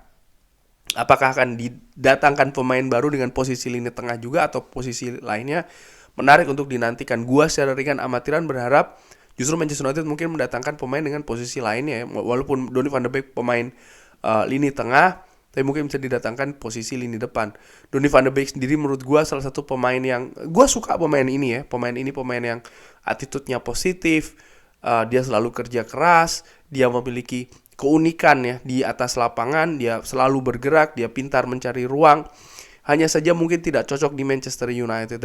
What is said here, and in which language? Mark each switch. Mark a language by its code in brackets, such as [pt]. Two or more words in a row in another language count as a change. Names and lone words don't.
[id] Apakah akan didatangkan pemain baru dengan posisi lini tengah juga atau posisi lainnya? Menarik untuk dinantikan. Gua secara ringan amatiran berharap justru Manchester United mungkin mendatangkan pemain dengan posisi lainnya ya. Walaupun Donny van de Beek pemain lini tengah, tapi mungkin bisa didatangkan posisi lini depan. Donny van de Beek sendiri menurut gua salah satu pemain yang gua suka pemain ini ya. Pemain yang attitude-nya positif, dia selalu kerja keras, dia memiliki keunikan ya di atas lapangan, dia selalu bergerak, dia pintar mencari ruang. Hanya saja mungkin tidak cocok di Manchester United.